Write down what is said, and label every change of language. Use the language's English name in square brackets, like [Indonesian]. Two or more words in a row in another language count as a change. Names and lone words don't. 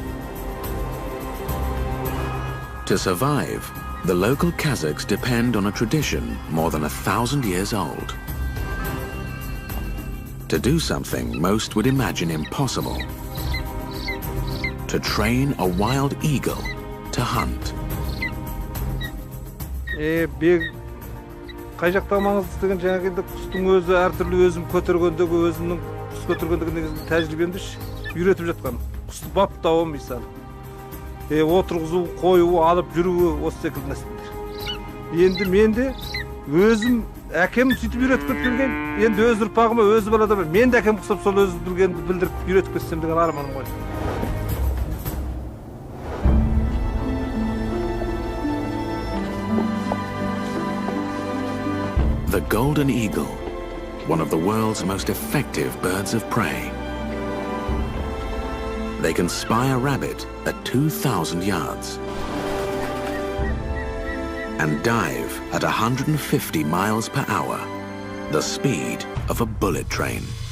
[English] To survive, the local Kazakhs depend on a tradition more than 1,000 years old. To do something most would imagine impossible. To train a wild eagle to hunt. [Kazakh] Қай жақта маңыздылығын жаңағы құстың өзі әртүрлі өзім көтергендегі өзімнің құс көтергендегі тәжірибемді үйретіп жатқан. Құсты баптауы мысалы. Отырғызу, қою, алып жүруі осы секілді нәрселер. Енді мен де өзім әкем сөйтіп үйретіп кеткен, енді өз ұрпағыма өзі балада бар. Мен де әкем құсап сол өзі білгенді білдіріп үйретіп кетсем деген арманым ғой. [English] The golden eagle, one of the world's most effective birds of prey. They can spy a rabbit at 2,000 yards and dive at 150 miles per hour, the speed of a bullet train.